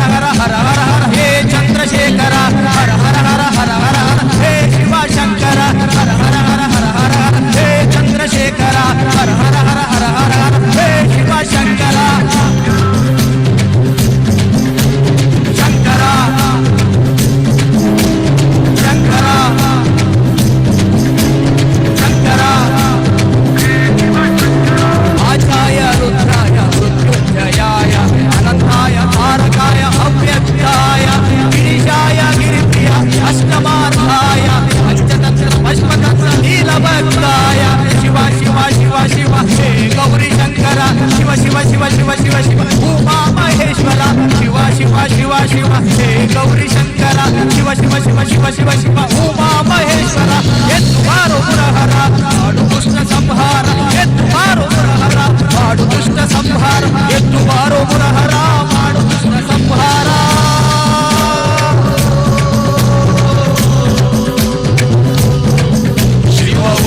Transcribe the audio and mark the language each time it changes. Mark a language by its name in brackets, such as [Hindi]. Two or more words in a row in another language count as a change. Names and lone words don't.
[Sanskrit] ಹರ ಹರ ಹರ ಹರ ಹೇ ಚಂದ್ರಶೇಖರ ಹರ ಹರ ಹರ ಹರ ಹರ ಹರ ಹೇ ಶಿವಶಂಕರ ಹರ ಹರ ಹರ ಹರ ಹರ ಹರ ಹೇ ಚಂದ್ರಶೇಖರ ಹರ ಹರ ಹರ ಹರ ಹರ ಹರ ಹೇ ಶಿವಶಂಕರ ಶಂಕರ ಶಂಕರ ಶಂಕರ ಆಚಾಯ ರುದ್ರಾಯ ಮೃತ್ಯುಂಜಯಾಯ ಅನಂತಾಯ ತಾರಕಾಯ ಅವ್ಯಕ್ತಾಯ ಗಿರಿಶಾಯ ಗಿರಿಪ್ರಿಯ ಅಷ್ಟಮಾರ್ಥಾಯ ಪಂಚತಂತ್ರ ಪಶ್ಮತಂತ್ರ ನೀಲಭಕ್ತಾಯ ಶಿವ ಶಿವ ಶಿವ ಶಿವ ಹೇ ಗೌರಿ ಶಂಕರ ಶಿವ ಶಿವ ಶಿವ ಶಿವ ಶಿವ ಶಿವ ಉಮಾ ಮಹೇಶ್ವರ ಶಿವ ಶಿವ ಶಿವ ಶಿವ ಹೇ ಗೌರಿ ಶಂಕರ ಶಿವ ಶಿವ ಶಿವ ಶಿವ ಶಿವ ಶಿವ ಉಮಾ ಮಹೇಶ್ವರ [Kannada] ಎತ್ತು ಬಾರೋ ಮುರಹರ ಮಾಡು ದುಷ್ಟ ಸಂಹಾರ [Sanskrit] ಎತ್ತು ಬಾರೋ ಮುರಹರ ಮಾಡು ದುಷ್ಟ ಸಂಹಾರ ಎತ್ತು ಬಾರೋ ಮುರಹರ ಮಾಡು ದುಷ್ಟ ಸಂಹಾರ ಶಿವ